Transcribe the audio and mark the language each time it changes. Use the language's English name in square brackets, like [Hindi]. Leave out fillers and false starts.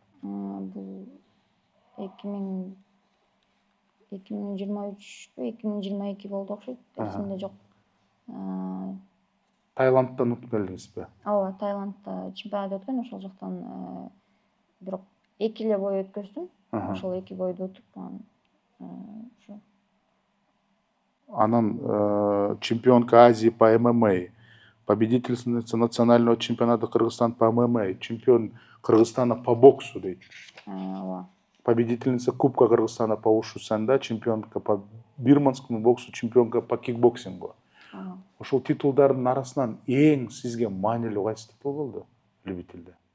[Kyrgyz] Бул 2023-2022 болду окшойт. Эсимде жок. Таиландтан утуп келдиңизби? Ооба, Таиландта чемпионат өткөн, ошол жактан бирок 2 эле бой өткөздүм. Ошол 2 бойду утуп, ошо. [Russian] Анан чемпионка Азии по ММА, победительница национального чемпионата Кыргызстана по ММА, чемпион Кыргызстана по боксу дейт. [Kyrgyz] Ооба. [Russian] Победительница Кубка Кыргызстана по ушу санда, чемпионка по бирманскому боксу, чемпионка по кикбоксингу. [Kyrgyz] Ошол титулдардын арасынан эң сизге маанилүү кайсы титул болду любительде?